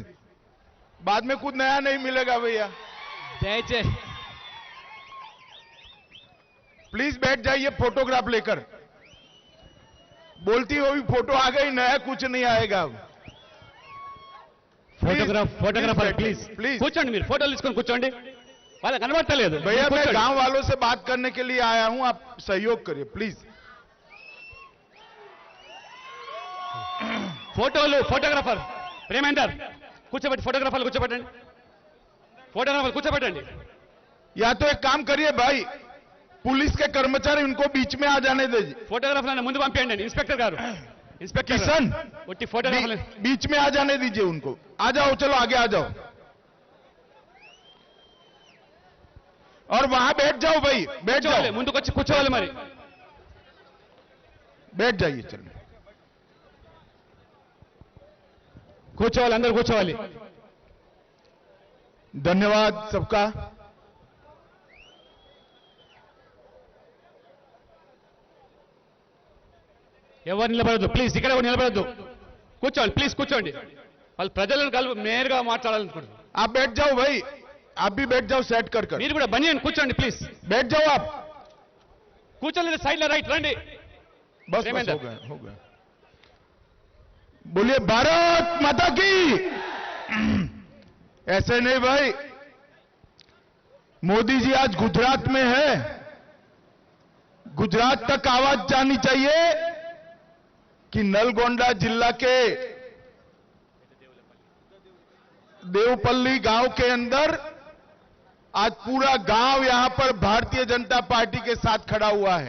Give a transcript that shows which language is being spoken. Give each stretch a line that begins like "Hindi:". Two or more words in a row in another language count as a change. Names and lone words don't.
Hindi: बाद में कुछ नया नहीं मिलेगा भैया. प्लीज बैठ जाइए फोटोग्राफ लेकर. बोलती हुई फोटो आ गई, नया कुछ नहीं आएगा.
English: photographer please
Hindi: प्लीज
Telugu: కూర్చోండి. మీరు ఫోటోలు తీసుకొని కూర్చోండి. వాళ్ళకి కనబడతలేదు.
Hindi: भैया मैं गांव वालों से बात करने के लिए आया हूं, आप सहयोग करिए प्लीज.
Telugu: ఫోటోగ్రాఫర్ ప్రేమేందర్ కూర్చోబెట్టి ఫోటోగ్రాఫర్లు కూర్చోబెట్టండి. ఫోటోగ్రాఫర్ కూర్చోబెట్టండి.
Hindi: या तो एक काम करिए भाई, पुलिस के कर्मचारी उनको बीच में आ जाने दीजिए.
Telugu: ఫోటోగ్రాఫర్లను ముందు పంపించండి. ఇన్స్పెక్టర్ గారు, ఇన్స్పెక్టర్ किशन ఒట్టి ఫోటోగ్రాఫర్లు
Hindi: बीच में आ जाने दीजिए उनको. आ जाओ, चलो आगे आ जाओ और वहां बैठ जाओ भाई, बैठ जाओ.
Telugu: ముందుకొచ్చి కూర్చోవాలి. మరి
Hindi: बैठ जाइए. चलो
Telugu: కూర్చోవాలి, అందరూ కూర్చోవాలి.
Hindi: धन्यवाद सबका.
Telugu: ఎవరు నిలబడద్దు ప్లీజ్. ఇక్కడ ఎవరు నిలబడద్దు. కూర్చోండి ప్లీజ్, కూర్చోండి. వాళ్ళు ప్రజలను నేరుగా మాట్లాడాలనుకుంటున్నారు.
Hindi: आप बैठ जाओ भाई, आप भी बैठ जाओ सेट कर कर.
Telugu: మీరు కూడా బనియన్ కూర్చోండి ప్లీజ్.
Hindi: बैठ जाओ आप.
Telugu: కూర్చోలేదు సైడ్ లో రైట్ రండి.
Hindi: बस हो गए, हो गए. बोलिए भारत माता की. ऐसे नहीं भाई, मोदी जी आज गुजरात में है. गुजरात तक आवाज जानी चाहिए कि नलगोंडा जिला के देवपल्ली गांव के अंदर आज पूरा गांव यहां पर भारतीय जनता पार्टी के साथ खड़ा हुआ है.